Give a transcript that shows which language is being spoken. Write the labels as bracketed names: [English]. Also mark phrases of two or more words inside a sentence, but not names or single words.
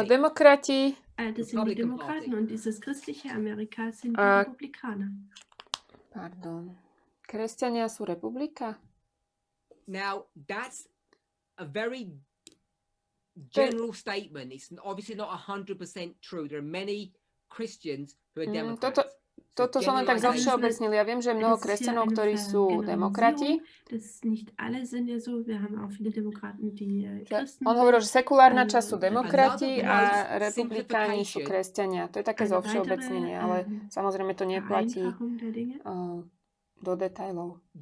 [Slovak] Demokrati. [German] Das sind die Demokraten und dieses christliche Amerika sind die Republikaner. Pardon. [Slovak] Kresťania sú republika? [English] Now, that's a very general statement. It's obviously not 100% true. There are many Christians who are Democrats. [Slovak] Toto som len tak zovšeobecnil. Ja viem, že je mnoho kresťanov, ktorí sú demokrati. On hovoril, že sekulárna časť sú demokrati a republikáni sú kresťania. To je také zovšeobecnenie, ale samozrejme to neplatí do detailov.